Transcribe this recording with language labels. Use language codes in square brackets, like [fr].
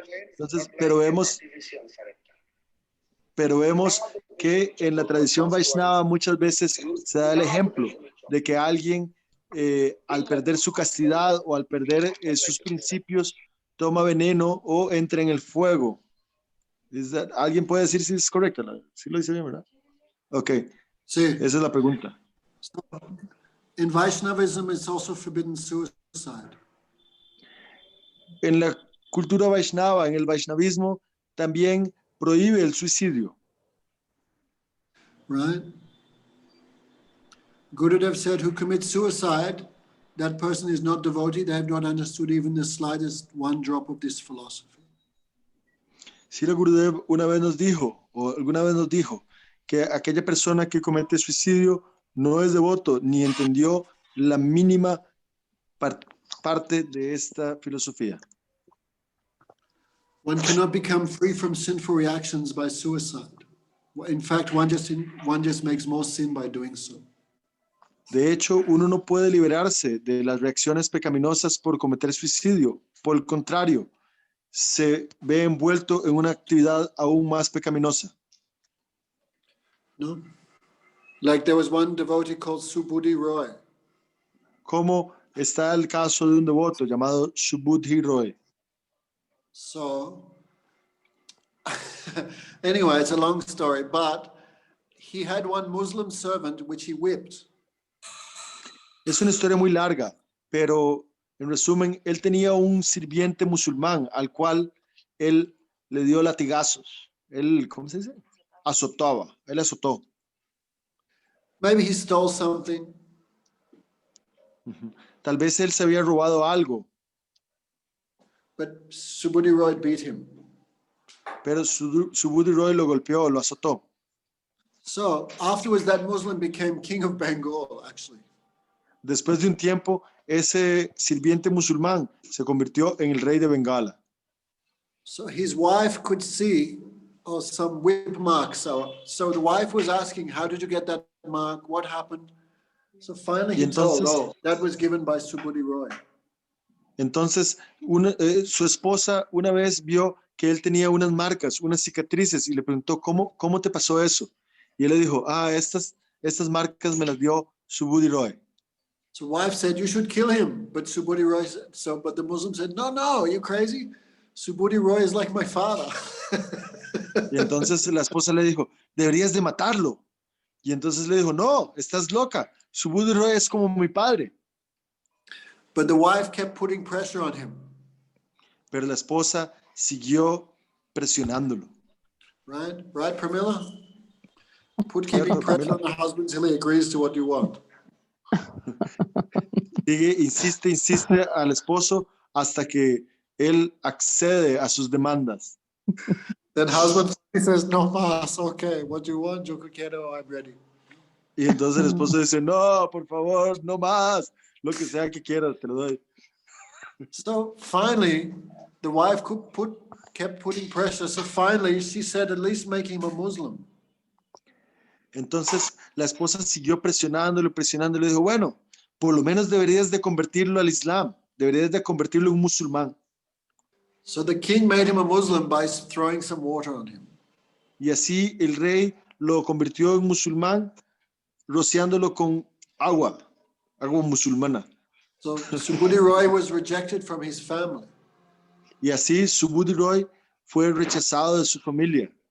[es] Entonces, pero vemos que en la tradición Vaishnava muchas veces se da el ejemplo de que alguien al perder su castidad o al perder sus principios toma veneno o entra en el fuego. ¿Alguien puede decir si es correcto? Sí lo dice bien, ¿verdad? Ok, Sí. esa es la pregunta. [en] In Vaishnavism, it's also forbidden suicide. [es] En la cultura Vaishnava, en el Vaishnavismo, también prohíbe el suicidio. [en] Right? Gurudev said, who commits suicide, that person is not devotee. They have not understood even the slightest one drop of this philosophy. [es] Srila Gurudev alguna vez nos dijo que aquella persona que comete suicidio no es devoto ni entendió la mínima parte de esta filosofía. [en] One cannot become free from sinful reactions by suicide. In fact, one just makes more sin by doing so. [es] De hecho, uno no puede liberarse de las reacciones pecaminosas por cometer suicidio. Por el contrario, se ve envuelto en una actividad aún más pecaminosa. [en] No? Like there was one devotee called Subudhi Roy. [es] Como está el caso de un devoto llamado Subudhi Roy. [en] So, anyway, it's a long story, but he had one Muslim servant which he whipped. [es] Es una historia muy larga, pero en resumen, él tenía un sirviente musulmán al cual él le dio latigazos. Él, ¿cómo se dice? Azotaba, él azotó. [en] Maybe he stole something. [es] Tal vez él se había robado algo, [en] But Subhuti Roy beat him. [es] pero Subhuti Roy lo golpeó, lo azotó. [en] So afterwards, that Muslim became king of Bengal, actually. [es] Después de un tiempo, ese sirviente musulmán se convirtió en el rey de Bengala. [en] So his wife could see some whip marks. So the wife was asking, how did you get that mark? What happened? So finally he told, that was given by Subhuti Roy. [es] Entonces, su esposa una vez vio que él tenía unas marcas, unas cicatrices, y le preguntó, ¿cómo te pasó eso? Y él le dijo, estas marcas me las dio Subhuti Roy. [en] So wife said, you should kill him. But Subhuti Roy said, but the Muslim said, no, are you crazy? Subhuti Roy is like my father. [es] Y entonces la esposa le dijo, deberías de matarlo. Y entonces le dijo, no, estás loca. Subhuti Roy es como mi padre. [en] But the wife kept putting pressure on him. [es] Pero la esposa siguió presionándolo. [en] Right, Pramila? Keeping pressure on the husband until he agrees to what you want. [es] Insiste al esposo hasta que él accede a sus demandas. [en] Then husband says, [es] no más, [en] okay, what do you want? [es] Yo quiero, [en] I'm ready. [es] Y entonces el esposo dice, no, por favor, no más, lo que sea que quieras, te lo doy. [en] So finally, the wife kept putting pressure. So finally, she said, at least make him a Muslim. [es] Entonces la esposa siguió presionándolo, y dijo, bueno, por lo menos deberías de convertirlo al Islam, deberías de convertirlo en un musulmán. [en] So the king made him a Muslim by throwing some water on him. [es] Y así el rey lo convirtió en musulmán, rociándolo con agua musulmana. [en] So Subhuti Roy was rejected from his family. [es] Y así Subhuti Roy fue rechazado de su familia.